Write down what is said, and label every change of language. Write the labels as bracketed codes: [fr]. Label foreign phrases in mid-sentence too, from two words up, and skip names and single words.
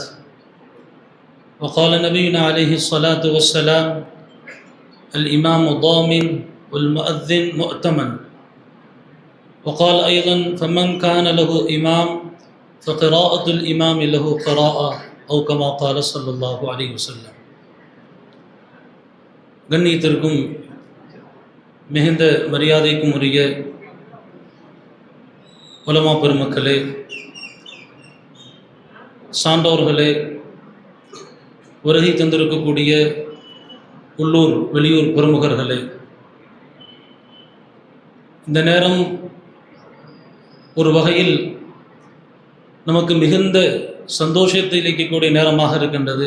[ar] وقال نبينا عليه الصلاة والسلام: الإمام ضامن والمؤذن مؤتمن. وقال أيضا: فمن كان له إمام فقراءة الإمام له قراءة، أو كما قال صلى الله عليه وسلم. [ta] கண்ணியத்திற்கும் மிகுந்த மரியாதைக்கும் உரிய உலமா பெருமக்களே, சான்றோர்களே, வருகை தந்திருக்கக்கூடிய உள்ளூர் வெளியூர் பிரமுகர்களே, இந்த நேரம் ஒரு வகையில் நமக்கு மிகுந்த சந்தோஷத்தை அளிக்கக்கூடிய நேரமாக இருக்கின்றது.